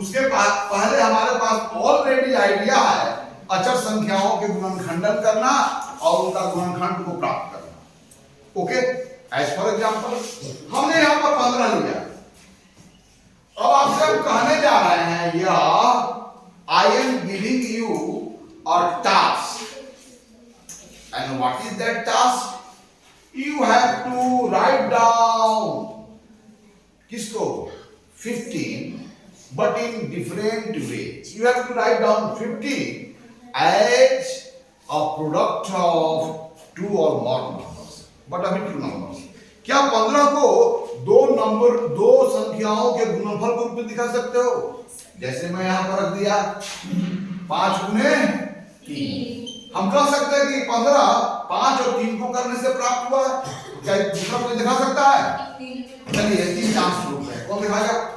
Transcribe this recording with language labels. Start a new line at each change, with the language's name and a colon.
Hindi: उसके पहले हमारे पास ऑलरेडी आइडिया है अचर संख्याओं के गुणनखंडन करना और उनका गुणनखंड को प्राप्त करना।
English: okay, as for example
Hindi: हमने यहां पर 15 लिया। अब आपसे हम कहने जा रहे हैं, यह
English: I am giving you a task, And what is that task? You have to write down किसको 15 but in different ways. You have to write down 15 as a product of 2 or more numbers, but अभी 2 numbers.
Hindi: क्या 15 को दो संख्याओं के गुणनफल के रूप में दिखा सकते हो? जैसे मैं यहाँ पर रख दिया 5 गुने 3। हम कह सकते हैं कि 15 5 और 3 को करने से प्राप्त हुआ है। क्या दूसरा कोई दिखा सकता है? चलिए 3 चांस रूप है, कौन दिखाएगा?